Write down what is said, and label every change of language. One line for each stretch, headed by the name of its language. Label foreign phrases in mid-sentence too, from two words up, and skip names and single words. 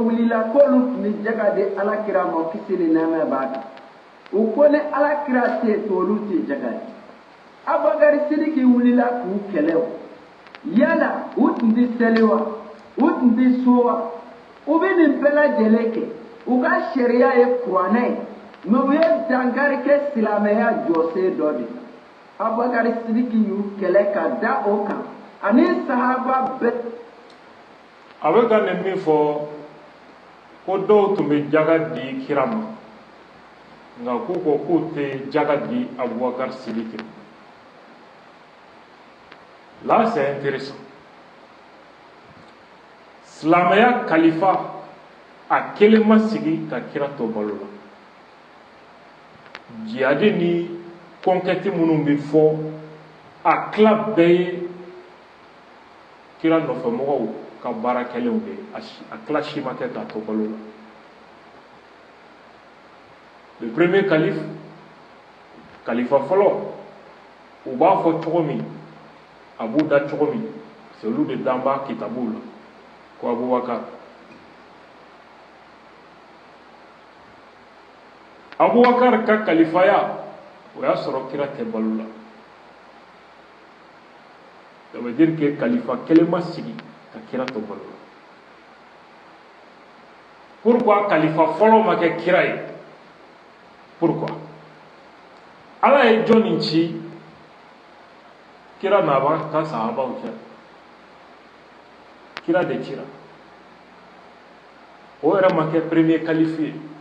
Bambara: wulila k'olu tun bɛ jɛ ka di Alakira ma kisi ni nɛɛmɛ b'a kan u ko ni Alakira tɛ yen to olu tɛ jɛ ka ye Abubakari Sidiki wulila k'u kɛlɛ o yala u tun tɛ seli wa u tun tɛ sun wa u bɛ nin bɛɛ lajɛlen kɛ u ka sariya ye kuranɛ ye mais u ye dankari kɛ silamɛya jɔsen dɔ de Abubakari Sidiki y'u kɛlɛ ka da o kan ani sahaba bɛɛ. a bɛ ka nin min fɔ ko dɔw tun bɛ jaga di kira ma nka k'u ko k'u tɛ jaga di Abubakari Sidiki ma
French: là c'est intéressant
Bambara: silamɛya kalifa a kelen ma sigi ka kira to balo la jihadi ni conquête minnu bɛ fɔ a tila bɛɛ ye kira nɔfɛmɔgɔw ka baarakɛlenw de a tila si ma kɛ k'a to balo la
French: le premier calife
Bambara: kalifa fɔlɔ u b'a fɔ cogo min a b'u da cogo min c'est olu de dan b'a kitabuw la ko Abubakar Abubakar ka kalifaya o y'a sɔrɔ kira tɛ balo la
French: ça veut dire que
Bambara: kalifa kelen ma sigi ka kira to balo la pourquoi kalifa fɔlɔ ma kɛ kira ye pourquoi Ala ye jɔnni ci kira n'a b'a ka sahabaw cɛ kira de cira o yɛrɛ ma kɛ premier kalife ye